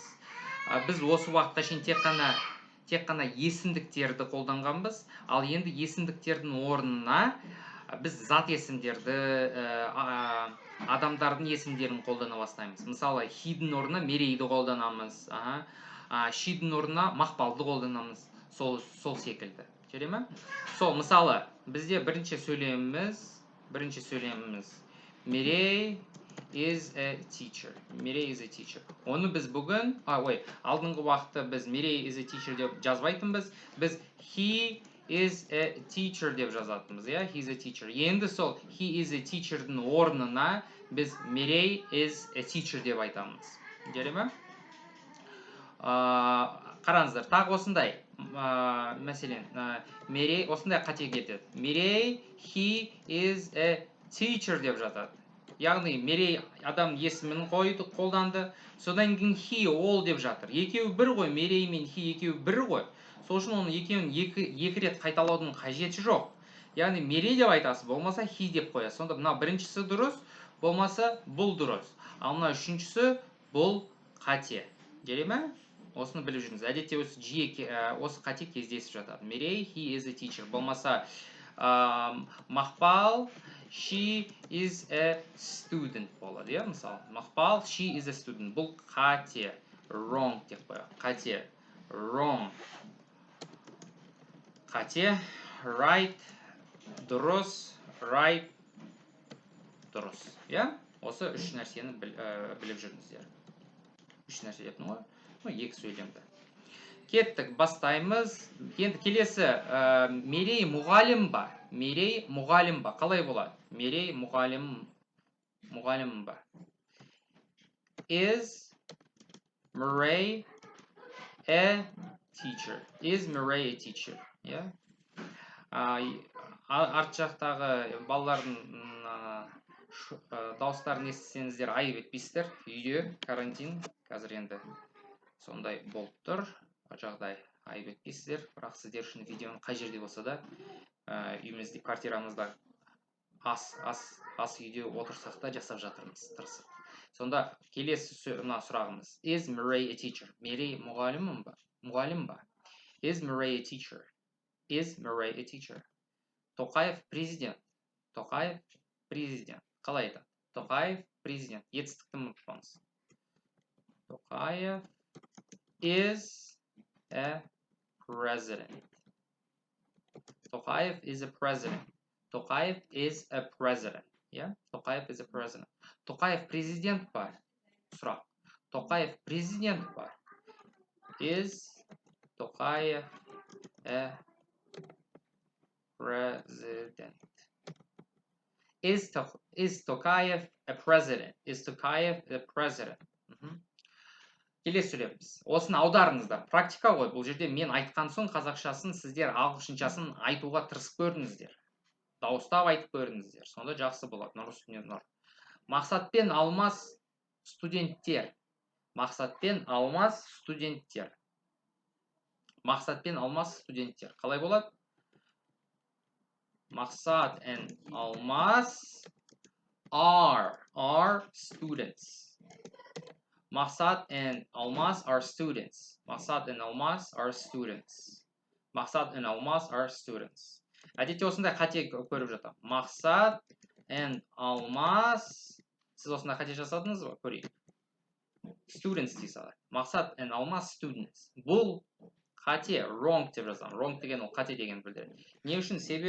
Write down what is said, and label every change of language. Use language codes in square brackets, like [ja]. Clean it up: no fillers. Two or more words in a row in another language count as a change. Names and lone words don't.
[kk] Біз осы уақытқа шейін тек қана есімдіктерді қолданғанбыз, ал енді есімдіктердің орнына біз зат есімдерді, адамдардың есімдерін қолдана бастаймыз. Мысалы, he-дің орнына мерейді қолданамыз, she-дің орнына мақпалды қолданамыз, сол секілді. Жарай ма? Сол, мысалы, бізде бірінші сөйлеміміз Мерей [en] is a teacher. Мерей is a teacher. [kk] Оны біз бүгін, алдыңғы уақытта біз Мерей [en] is a teacher [kk] деп жазбайтынбыз. Біз [en] he is a teacher [kk] деп жазатынбыз, [en] he is a teacher. [kk] Енді сол [en] he is a teacher- [kk] дің орнына біз Мерей [en] is a teacher [kk] деп айтамыз. Жарай ма? Қараңыздар, тағы осындай, мәселен, Мерей осындай қате кетеді. Мерей [en] he is a teacher [kk] деп жатады. Яғни Мерей адам есімін қолданды, содан кейін he ол деп жатыр. Екеуі бір ғой, Мерей мен he екеуі бір ғой. Сол үшін оны екеуін екі рет қайталаудың қажеті жоқ. Яғни Мерей деп айтасыз, болмаса he деп қоясыз. Сонда мына біріншісі дұрыс, болмаса бұл дұрыс. Ал мына үшіншісі бұл қате. Жарай ма? Осыны біліп жүріңіз. Әдетте осы қате кездесіп жатады. [en] Мерей he is a teacher. [kk] Болмаса Мақпал [en] she is a student [kk] болады. [en] Мысалы, Мақпал she is a student. [kk] Бұл қате. Wrong деп қояйық. Қате. Wrong. Қате. [en] Right. Дұрыс. Right. [kk] Дұрыс. Осы үш нәрсені біліп жүріңіздер. Үш нәрсе дептім ғой? Екі сөйлемді. Кеттік, бастаймыз. Енді келесі Мерей мұғалім ба? Мерей мұғалім ба? Қалай болады? Мерей мұғалім ба? [en] Is Merey a teacher? Is Merey a teacher? [kk] Арт жақтағы балалардың дауыстарын естісеңіздер айып етпейсіздер. Үйде карантин, қазір енді сондай болып тұр. Жағдай айып етпейсіздер, бірақ сіздер үшін видеоны қай жерде болса да үйімізде, квартирамызда ас үйде отырсақ та жасап жатырмыз, тырысып. Сонда келесі сұрағымыз. [en] Is Merey a teacher? [kk] Мерей мұғалім ба? [en] Is Merey a teacher? Is Merey a teacher? [kk] Тоқаев президент. Тоқаев президент. Қалай айтады? Тоқаев президент. Етістікті ұмытпаңыз. Тоқаев [en] is a president. Тоқаев is a president. Тоқаев is a president. Тоқаев is a president. [kk] Тоқаев президент ба? Сұрақ. Тоқаев президент ба? [en] Is Тоқаев a president? Is Тоқаев a president? Is Тоқаев a president? [kk] Келесі сөйлеміз. Осыны аударыңыздар. Практика ғой. Бұл жерде мен айтқан соң қазақшасын сіздер ағылшыншасын айтуға тырысып көріңіздер. Дауыстап айтып көріңіздер. Сонда жақсы болады. Нұр үстіне нұр. Мақсатпен алмас студенттер. Мақсатпен алмас студенттер. Мақсатпен алмас студенттер. Қалай болады? [en] Мақсат and алмас are students. Мақсат and Алмас are students. Мақсат and Алмас are students. Мақсат and Алмас are students. [kk] Әдетте осындай қате көріп жатам. [en] Мақсат and Алмас. [kk] Сіз осындай қате жасадыңыз ба? Көрейік. Students дей салайық. [en] Мақсат and Алмас students. [kk] Бұл қате, wrong деп жазам. Wrong деген ол қате деген білдіреді. Не үшін?